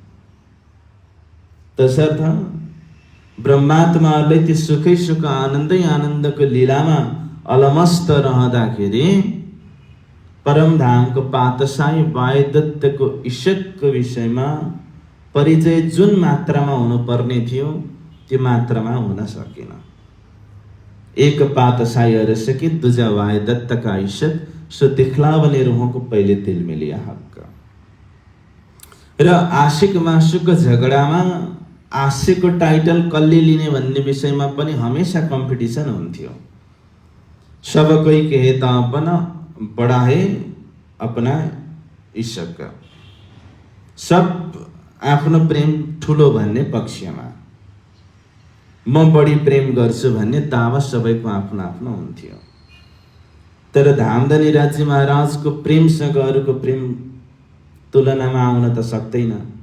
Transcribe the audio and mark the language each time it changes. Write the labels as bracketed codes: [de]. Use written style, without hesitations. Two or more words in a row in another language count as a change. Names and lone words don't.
[ne] तसर्थ ब्रह्मात्माहरूले त्यो सुखै सुख आनन्दै आनन्दको लीलामा अलमस्त रहँदाखेरि परमधामको पातशाही वायुदत्तको ईशकको विषयमा परिचय जुन मात्रामा हुनुपर्ने थियो त्यो मात्रामा हुन सकेन। [hi] एक पातशाही अरसकी दूजा वायुदत्त का ईशक सो दिखलावने रूहों को पहले दिल में लिया हक। [ne] र आशिक मासुको झगडामा आशिकको टाइटल कसले लिने भन्ने विषयमा पनि हमेशा कम्पिटिसन हुन्थ्यो। [hi] सब कोई कहता अपना बड़ा है अपना इश्क, [ne] सब आफ्नो प्रेम ठुलो भन्ने पक्षमा, म बढी प्रेम गर्छु भन्ने दावा सबैको आफ्नो आफ्नो हुन्थ्यो। तर धामधनी राज्य महाराजको प्रेमसँग अरूको प्रेम तुलनामा आउन त सक्दैन।